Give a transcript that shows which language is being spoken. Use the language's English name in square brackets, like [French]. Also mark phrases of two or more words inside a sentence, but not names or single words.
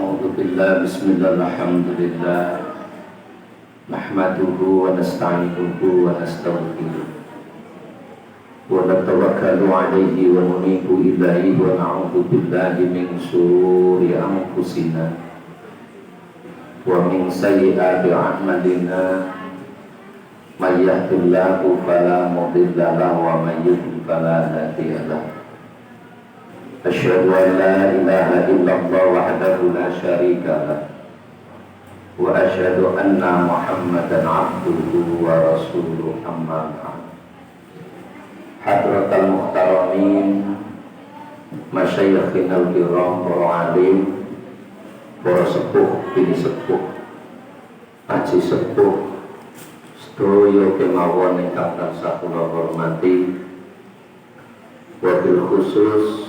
[Arabic] بالله، بسم الله، الحمد لله، نحمده ونستعينه ونستغفره ونتوكل عليه وننيب إليه ونعوذ بالله من شرور أنفسنا ومن سيئات أعمالنا من يهده الله فلا مضل له ومن يضلل فلا هادي له. أشهد أن لا إله إلا الله وحده لا شريك له وأشهد أن محمدا عبده ورسوله، أما بعد. حضرات المحترمين، مشايخنا الكرام, [Javanese] para alim, para sepuh, bini sepuh, aji sepuh, sedaya kemawon ingkang tansah kula hormati, [Arabic] وبالخصوص